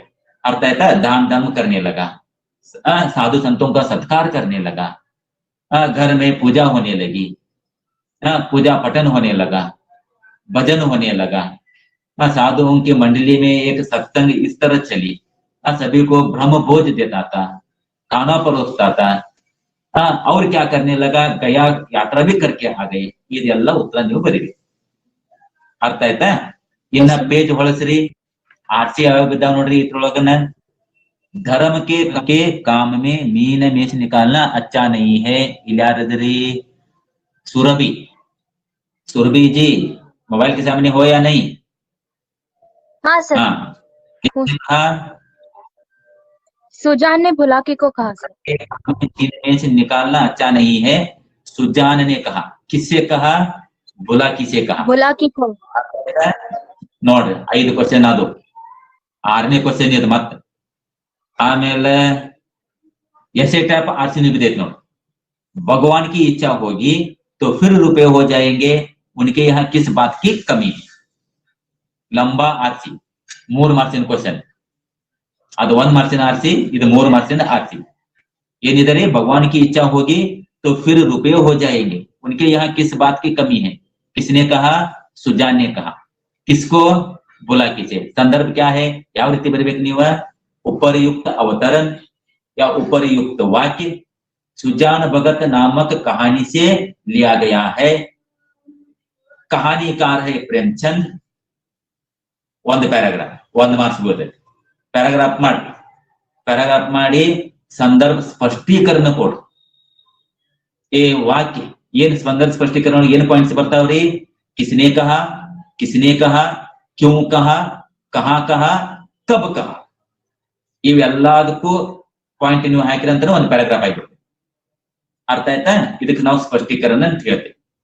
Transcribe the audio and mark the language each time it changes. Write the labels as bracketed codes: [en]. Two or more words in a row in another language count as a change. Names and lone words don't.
[hi] अर्थ है दान धर्म करने लगा, साधु संतों का सत्कार करने लगा, घर में पूजा होने लगी, पूजा पठन होने लगा, भजन होने लगा, साधुओं की मंडली में एक सत्संग इस तरह चली, सभी को ब्रह्म भोज देता था, खाना परोसता था, और क्या करने लगा? गया यात्रा भी करके आ गए। [kn] ಇದೆಲ್ಲ ಉತ್ತರ ನೀವು ಬರೀರಿ। ಅರ್ಥ ಆಯ್ತಾ? ಇನ್ನ ಪೇಜ್ ಹೊಳಸ್ರಿ, ಆರ್ಸಿ ಯಾವ ಬಿದ್ದಾವ ನೋಡ್ರಿ ಇದ್ರೊಳಗನ। [hi] धर्म के काम में मीन मेष निकालना अच्छा नहीं है। इल्यारदरी सुरभि, सुरभि जी मोबाइल के सामने हो या नहीं? हाँ सर। हाँ, सुजान ने बुलाकी को कहा सर। मीन मेष निकालना अच्छा नहीं है, सुजान ने कहा। किससे कहा? बुलाकी से कहा। बुलाकी को। [kn] ನೋಡ್ರಿ 5 ಕ್ವೆಶ್ಚನ್ ಅದು, 6ನೇ ಕ್ವೆಶ್ಚನ್ ಇದು ಮತ್ತೆ। [hi] ಆಮೇಲೆ ऐसे टाइप आरसी भी देख लो, भगवान की इच्छा होगी तो फिर रुपए हो जाएंगे, उनके यहाँ किस बात की कमी है? लंबा आरसी [kn] 3 ಮಾರ್ಕ್ಸಿನ ಕ್ವೆಶ್ಚನ್, ಅದು 1 ಮಾರ್ಕ್ಸಿನ ಆರ್ಸಿ, ಇದು 3 ಮಾರ್ಕ್ಸಿನ ಆರ್ಸಿ। ಏನಿದೆ? [hi] भगवान की इच्छा होगी तो फिर रुपए हो जाएंगे, उनके यहाँ किस बात की कमी है? किसने कहा? सुजान ने कहा। किसको? बुलाकी से। संदर्भ क्या है? [kn] ಯಾವ ರೀತಿ ಬರಬೇಕು ನೀವು? [hi] उपरयुक्त अवतरण या उपरयुक्त वाक्य सुजान भगत नामक कहानी से लिया गया है। कहानीकार है प्रेमचंद। [kn] 1 पैराग्राफ 1 ಮಾರ್ಕ್ಸ್ ಬರುತ್ತೆ। ಪ್ಯಾರಾಗ್ರಾಫ್ ಮಾಡಿ ಸಂದರ್ಭ ಸ್ಪಷ್ಟೀಕರಣ ಕೊಡು। [hi] ये वाक्य [kn] ಏನ್ ಸಂದರ್ಭ ಸ್ಪಷ್ಟೀಕರಣ ಏನು ಪಾಯಿಂಟ್ಸ್ ಬರ್ತಾವ್ರಿ? [hi] किसने कहा, किसने कहा, क्यों कहा, कहां कहा, कब कहा, [kn] ಇವೆಲ್ಲದಕ್ಕೂ ಪಾಯಿಂಟ್ ನೀವು ಹಾಕಿರಂತ 1 ಪ್ಯಾರಾಗ್ರಾಫ್ ಆಗಿಬಿಡುತ್ತೆ। ಅರ್ಥ ಆಯ್ತಾ? ಇದಕ್ಕೆ ನಾವು ಸ್ಪಷ್ಟೀಕರಣ ಅಂತ ಹೇಳ್ತೇವೆ।